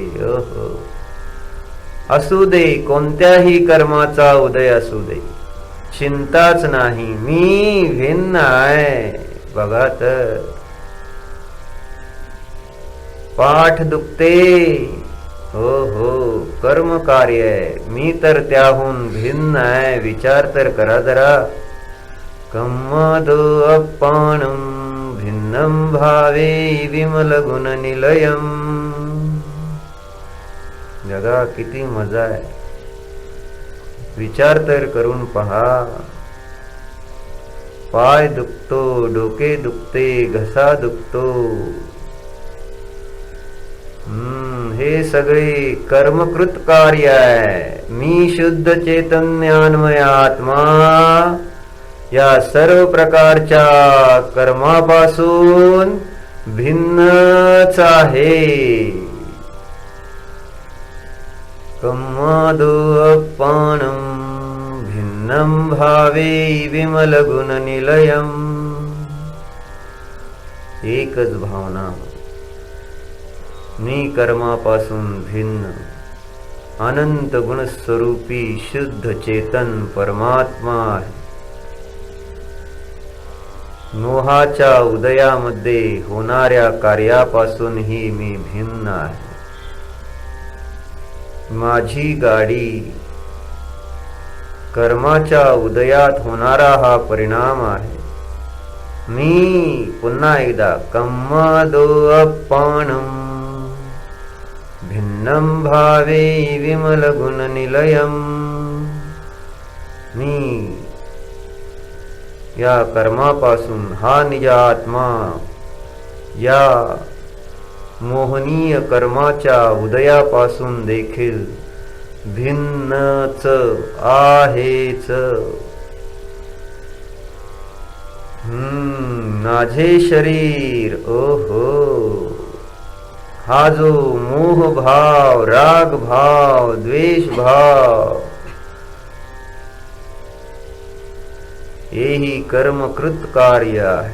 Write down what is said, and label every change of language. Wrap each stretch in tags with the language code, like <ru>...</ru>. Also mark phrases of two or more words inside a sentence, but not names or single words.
<mr>असू दे, कोणत्याही कर्माचा उदय असू दे, चिंताच नाही, मी भिन्न आहे। बघा तर पाठ दुखते, हो हो, कर्म कार्य आहे, मी तर त्याहून भिन्न आहे। विचार तर करा जरा।</mr> <pra>कम्मादो अपानं भिन्नं भावे विमल गुण निलयम्।</pra> <mr>जगा किती मजा आहे, विचार तर करून पहा। पाय दुखतो, डोके दुखते, घसा दुखतो, हे सगळे कर्मकृत कार्य आहे। मी शुद्ध चैतन्यान्मय आत्मा या सर्व प्रकारच्या कर्मापासून भिन्नच आहे।</mr> <pra>कम्मादो अपानं भिन्नं भावे विमल गुण निलयम्।</pra> <mr>एकच भावना, मी कर्मापासून भिन्न अनंत गुणस्वरूपी शुद्ध चेतन परमात्मा आहे। मोहाच्या उदयामध्ये होणाऱ्या कार्यापासूनही मी भिन्न आहे। माझी गाडी कर्माच्या उदयात होणारा हा परिणाम आहे। मी पुन्हा एकदा</mr> <pra>कम्मादो अपानं भिन्नं भावे विमल गुण निलयम्।</pra> <mr>मी या कर्मापासून हा निज आत्मा या मोहनीय कर्माच्या उदयापासून देखील भिन्नच आहेच. माझे शरीर ओहो, हा जो मोह भाव, राग भाव, द्वेष भाव, हेही कर्मकृत कार्य आहे.</mr>